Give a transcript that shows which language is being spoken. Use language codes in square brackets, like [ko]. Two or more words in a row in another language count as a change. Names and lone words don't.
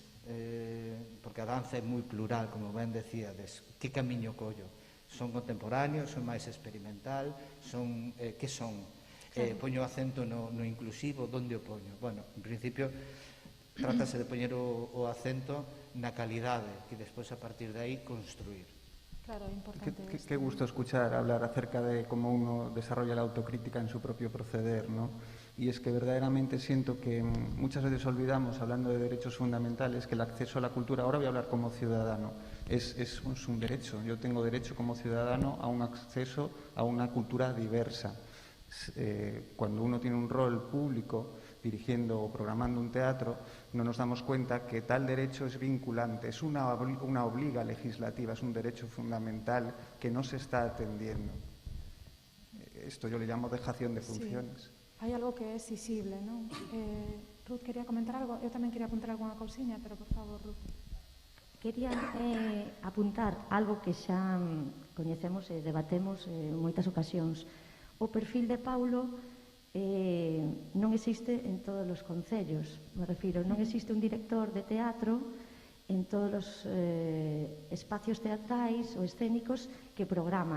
[gl] Porque a danza é moi plural, como ben decíades. Que camiño collo? Son contemporáneos, son máis experimental, son que son? Poño acento no inclusivo, onde o poño? Bueno, en principio trátase de poñer o acento na calidade e despois a partir de aí construir. Claro, importante. [es] Qué gusto escuchar hablar acerca de cómo uno desarrolla la autocrítica en su propio proceder, ¿no? Y es que verdaderamente siento que muchas veces olvidamos, hablando de derechos fundamentales, que el acceso a la cultura, ahora voy a hablar como ciudadano, es un derecho. Yo tengo derecho como ciudadano a un acceso a una cultura diversa. Cuando uno tiene un rol público dirigiendo o programando un teatro, no nos damos cuenta que tal derecho es vinculante, es una obliga legislativa, es un derecho fundamental que no se está atendiendo. Esto yo le llamo dejación de funciones. Sí. [gl] Hai algo que é exixible, non? Ruth quería comentar algo, eu tamén quería apuntar algunha cousiña, pero por favor, Ruth. Quería apuntar algo que xa coñecemos e debatemos en moitas ocasións. O perfil de Paulo non existe en todos os concellos, me refiro, non existe un director de teatro en todos os espacios teatrais ou escénicos que programan.